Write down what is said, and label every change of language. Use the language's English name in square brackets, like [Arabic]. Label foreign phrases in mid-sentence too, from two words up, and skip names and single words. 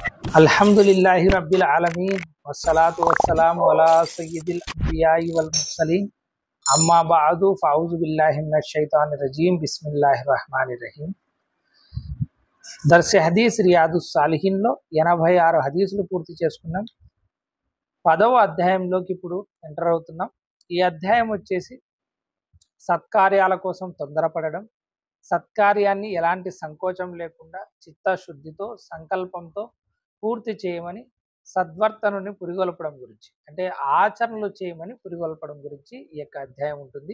[Arabic] الحمد لله رب العالمين والصلاة والسلام على سيد الأنبياء والمرسلين أما بعد فأعوذ بالله من الشيطان الرجيم بسم الله الرحمن الرحيم. [Telugu] దర్స్ హదీస్ రియాదుస్ సాలిహీన్లో 86 హదీసులు పూర్తి చేసుకున్నాం. 10వ అధ్యాయంలోకి ఇప్పుడు ఎంటర్ అవుతున్నాం. ఈ అధ్యాయం వచ్చేసి సత్కార్యాల కోసం తొందరపడడం, సత్కార్యాన్ని ఎలాంటి సంకోచం లేకుండా చిత్తశుద్ధితో సంకల్పంతో పూర్తి చేయమని, సద్వర్తనుని పురిగొల్పడం గురించి, అంటే ఆచరణలు చేయమని పురిగొల్పడం గురించి ఈ యొక్క అధ్యాయం ఉంటుంది.